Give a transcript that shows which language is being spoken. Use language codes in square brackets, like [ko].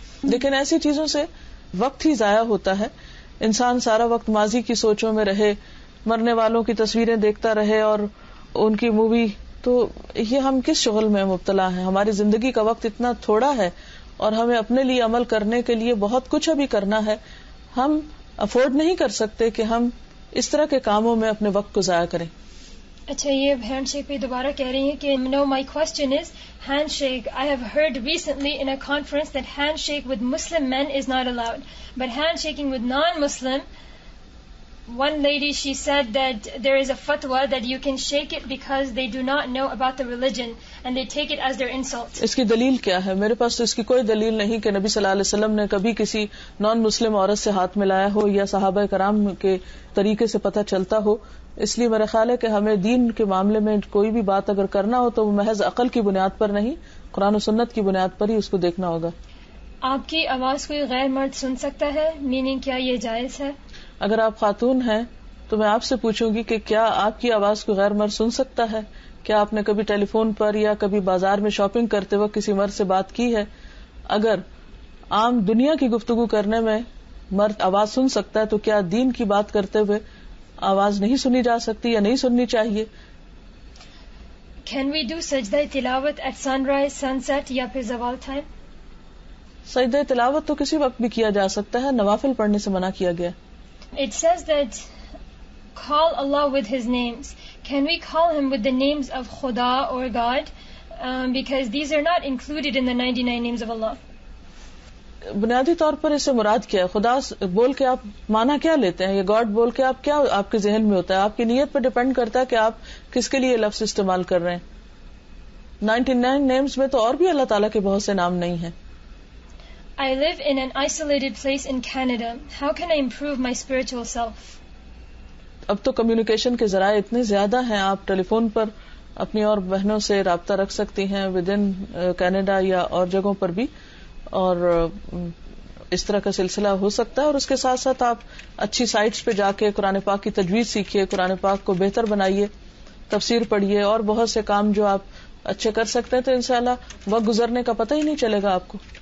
[ur] لیکن ایسی چیزوں سے وقت ہی ضائع ہوتا ہے. انسان سارا وقت ماضی کی سوچوں میں رہے، مرنے والوں کی تصویریں دیکھتا رہے اور ان کی مووی، تو یہ ہم کس شغل میں مبتلا ہیں؟ ہماری زندگی کا وقت اتنا تھوڑا ہے اور ہمیں اپنے لیے عمل کرنے کے لیے بہت کچھ ابھی کرنا ہے. ہم افورڈ نہیں کر سکتے کہ ہم اس طرح کے کاموں میں اپنے وقت کو ضائع کریں. اچھا، یہ ہینڈ شیک پہ دوبارہ کہہ رہی ہیں کہ [en] Now my question is hand shake. I have heard recently in a conference that hand shake with Muslim man is not allowed, but hand shaking with non Muslim, one lady, she said that there is a fatwa that you can shake it because they do not know about the religion and they take it as their insult. [ur] اس کی دلیل کیا ہے؟ میرے پاس تو اس کی کوئی دلیل نہیں کہ نبی صلی اللہ علیہ وسلم نے کبھی کسی نان مسلم عورت سے ہاتھ ملایا ہو یا صحابہ کرام کے طریقے سے پتہ چلتا ہو. اس لیے میرا خیال ہے کہ ہمیں دین کے معاملے میں کوئی بھی بات اگر کرنا ہو تو وہ محض عقل کی بنیاد پر نہیں، قرآن و سنت کی بنیاد پر ہی اس کو دیکھنا ہوگا. آپ کی آواز کوئی غیر مرد سن سکتا ہے؟ میننگ کیا یہ جائز ہے؟ اگر آپ خاتون ہیں تو میں آپ سے پوچھوں گی کہ کیا آپ کی آواز کو غیر مرد سن سکتا ہے؟ کیا آپ نے کبھی ٹیلی فون پر یا کبھی بازار میں شاپنگ کرتے وقت کسی مرد سے بات کی ہے؟ اگر عام دنیا کی گفتگو کرنے میں مرد آواز سن سکتا ہے تو کیا دین کی بات کرتے ہوئے آواز نہیں سنی جا سکتی یا نہیں سننی چاہیے؟ [en] Can we do سجدہ تلاوت at sunrise, sunset [ur] یا پھر زوال ٹائم؟ سجدہ تلاوت تو کسی وقت بھی کیا جا سکتا ہے، نوافل پڑھنے سے منع کیا گیا. [en] It says that call Allah with His names. Can we call Him with the names of Khuda or God? Because these are not included in the 99 names of Allah. [ur] بنیادی طور پر اس سے مراد کیا ہے؟ خدا بول کے آپ مانا کیا لیتے ہیں؟ یہ گاڈ بول کے آپ کیا آپ کے ذہن میں ہوتا ہے؟ آپ کی نیت پر ڈیپینڈ کرتا ہے کہ آپ کس کے لیے لفظ استعمال کر رہے ہیں. 99 نیمز میں تو اور بھی اللہ تعالیٰ کے بہت سے نام نہیں ہیں. [en] I live in an isolated place in Canada. How can I improve my spiritual self? [ur] اب تو کمیونیکیشن کے ذرائع اتنے زیادہ ہیں، آپ ٹیلی فون پر اپنی اور بہنوں سے رابطہ رکھ سکتی ہیں [en] within Canada [ur] یا اور جگہوں پر بھی، اور اس طرح کا سلسلہ ہو سکتا ہے. اور اس کے ساتھ ساتھ آپ اچھی سائٹس پہ جا کے قرآن پاک کی تجوید سیکھیے، قرآن پاک کو بہتر بنائیے، تفسیر پڑھیے، اور بہت سے کام جو آپ اچھے کر سکتے ہیں، تو انشاءاللہ وقت گزرنے کا پتہ ہی نہیں چلے گا آپ کو.